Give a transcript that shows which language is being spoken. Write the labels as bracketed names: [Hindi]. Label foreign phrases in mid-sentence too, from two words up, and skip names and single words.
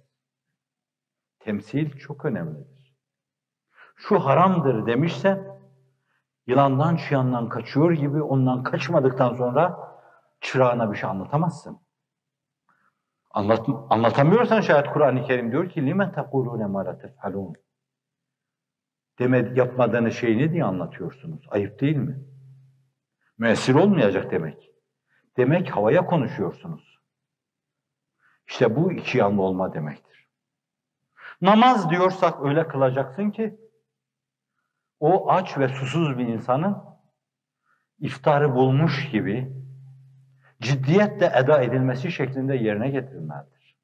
[Turkish] Temsil çok önemlidir. Şu haramdır demişse, yılandan çıyandan kaçıyor gibi ondan kaçmadıktan sonra çırağına bir şey anlatamazsın. Anlatamıyorsan şayet Kur'an-ı Kerim diyor ki [Arabic] لِمَنْ تَقُولُونَ مَا لَا تَفْعَلُونَ [Turkish] yapmadığınız şeyi ne diye anlatıyorsunuz? Ayıp değil mi? Müessir olmayacak demek. Demek havaya konuşuyorsunuz. İşte bu iki yanlı olma demektir. Namaz diyorsak öyle kılacaksın ki o aç ve susuz bir insanın iftarı bulmuş gibi ciddiyetle eda edilmesi şeklinde yerine getirilmelidir.